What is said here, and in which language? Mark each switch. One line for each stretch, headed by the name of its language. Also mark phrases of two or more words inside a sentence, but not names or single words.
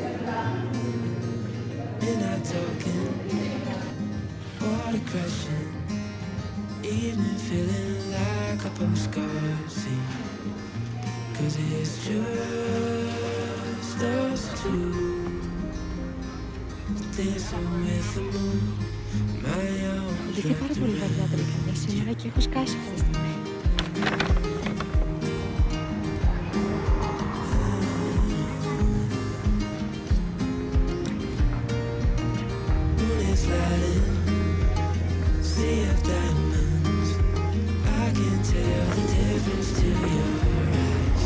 English: We're not talking, water crashing, evening feeling like a postcard scene. 'Cause it's just us two, dancing with the moon. My arms
Greek: Είχε πάρα πολύ βαριά τα λικανιά σήμερα και έχω σκάσει αυτή τη στιγμή.
English: moon is lighting, sea of diamonds. I can tell the difference to your eyes.